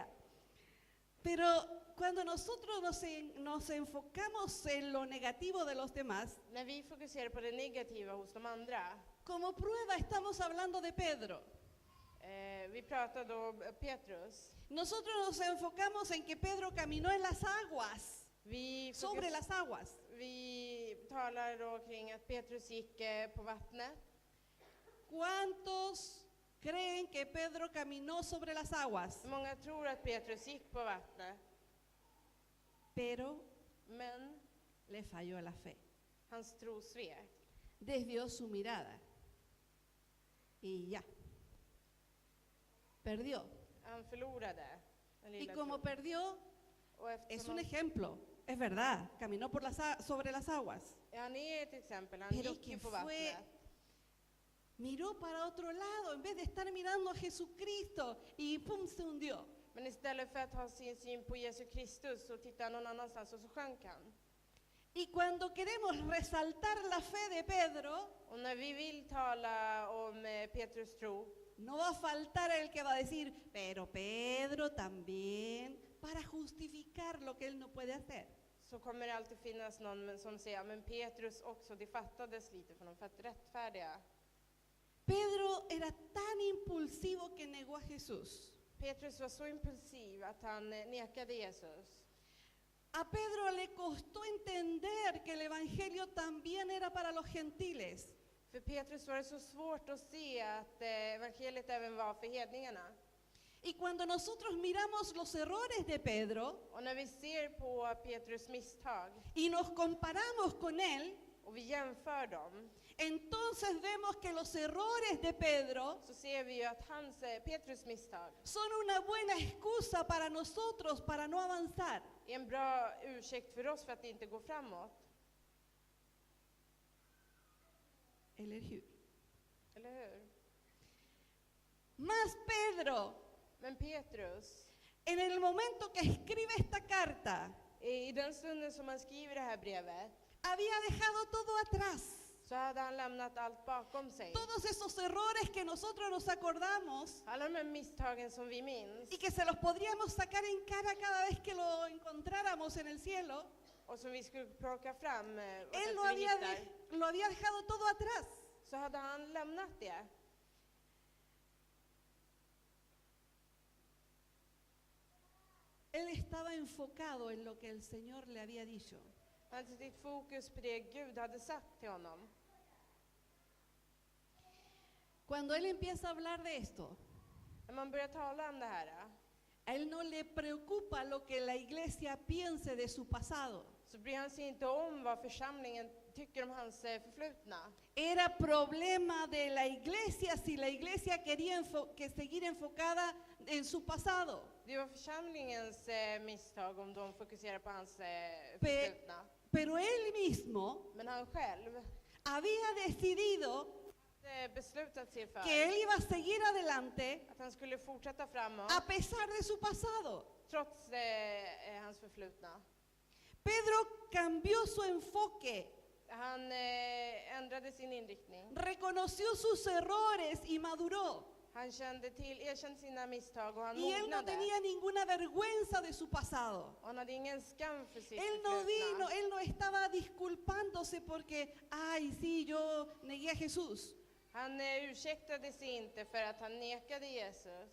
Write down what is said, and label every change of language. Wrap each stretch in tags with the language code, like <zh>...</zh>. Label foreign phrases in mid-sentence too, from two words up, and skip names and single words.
<es>Pero cuando nosotros nos enfocamos en lo negativo de los demás,</es> <sv>När vi fokuserar på det negativa hos de andra,</sv> <es>como prueba estamos hablando de Pedro.</es> <sv>vi pratade om Petrus.</sv> <es>Nosotros nos enfocamos en que Pedro caminó en las aguas, sobre las aguas.</es> <sv>Vi talar då kring att Petrus gick på vattnet.</sv> <es>¿Cuántos creen que Pedro caminó sobre las aguas?</es> <sv>Många tror att Petrus gick på vattnet,</sv> <es>Pero</es> <sv>men</sv> <es>le falló la fe.</es> <sv>hans tro svek.</sv> <es>Desvió su mirada. Y ya. Perdió.</es> <sv>Han förlorade den</sv> <es>Y</es> <sv>lilla</sv> <es>como</es> <sv>tron.</sv> <es>perdió,</es> <sv>Och</sv> <es>es</es> <sv>eftersom</sv> <es>un ejemplo. Es verdad, caminó por sobre las aguas.</es> <sv>han är ett exempel, han</sv> <es>Pero</es> <sv>gick</sv> <es>que</es> <sv>ju på</sv> <es>fue,</es> <sv>vattnet.</sv> <es>miró para otro lado en vez de estar mirando a Jesucristo y pum, se hundió.</es> <sv>Men istället för att ha sin syn på Jesus Kristus så tittade han någon annanstans och så sjönk han.</sv> <es>Y cuando queremos resaltar la fe de Pedro,</es> <sv>Och när vi vill tala om Petrus tro,</sv> <es>no va a faltar el que va a decir, pero Pedro también, para justificar lo que él no puede hacer.</es> <sv>så kommer det alltid finnas någon som säger, men Petrus också, det fattades lite för dem för att rättfärdiga.</sv> <es>Pedro era tan impulsivo que negó a Jesús.</es> <sv>Petrus var så impulsiv att han nekade Jesus.</sv> <es>A Pedro le costó entender que el evangelio también era para los gentiles.</es> <sv>För Petrus var det så svårt att se att evangeliet även var för hedningarna.</sv> <es>Y cuando nosotros miramos los errores de Pedro</es> <sv>Och när vi ser på Petrus misstag</sv> <es>y nos comparamos con él,</es> <sv>och vi jämför dem,</sv> <es>entonces vemos que los errores de Pedro</es> <sv>så ser vi ju att Petrus misstag</sv> <es>son una buena excusa para nosotros para no avanzar.</es> <sv>är en bra ursäkt för oss för att inte gå framåt. Eller hur? Eller hur?</sv> <es>Más Pedro,</es> <sv>Men Petrus,</sv> <es>en el momento que escribe esta carta,</es> <sv>i den stunden som han skriver det här brevet,</sv> <es>había dejado todo atrás.</es> <sv>så hade han lämnat allt bakom sig.</sv> <es>Todos esos errores que nosotros nos acordamos</es> <sv>Alla de här misstagen som vi minns</sv> <es>y que se los podríamos sacar en cara cada vez que lo encontráramos en el cielo,</es> <sv>och som vi skulle plocka fram och</sv> <es>él</es> <sv>sen</sv> <es>lo</es> <sv>vi</sv> <es>había,</es> <sv>hittar,</sv> <es>lo había dejado todo atrás.</es> <sv>så hade han lämnat det.</sv> <es>Él estaba enfocado en lo que el Señor le había dicho.</es> <sv>Han hade sitt fokus på det Gud hade sagt till honom.</sv> <es>Cuando él empieza a hablar de esto,</es> <sv>När man börjar tala om det här,</sv> <es>a él no le preocupa lo que la iglesia piense de su pasado.</es> <sv>så bryr han sig inte om vad församlingen tycker om hans förflutna.</sv> <es>Era problema de la iglesia si la iglesia quería que seguir enfocada en su pasado.</es> <sv>Det var församlingens misstag om de fokuserar på hans förflutna.</sv> <es>Pero él mismo</es> <sv>Men han själv</sv> <es>había decidido</es> <sv>hade beslutat sig för</sv> <es>que él iba a seguir adelante</es> <sv>att han skulle fortsätta framåt</sv> <es>a pesar de su pasado.</es> <sv>trots hans förflutna.</sv> <es>Pedro cambió su enfoque,</es> <sv>Han ändrade sin inriktning.</sv> <es>reconoció sus errores y maduró.</es> <sv>Han erkände sina misstag och han</sv> <es>Y él no</es> <sv>mognade.</sv> <es>tenía ninguna vergüenza de su pasado.</es> <sv>Och han hade ingen skam för sitt</sv> <es>Él no</es> <sv>förflutna.</sv> <es>vino, él no estaba disculpándose porque, ay, sí, yo negué a Jesús.</es> <sv>Han ursäktade sig inte för att han nekade Jesus.</sv>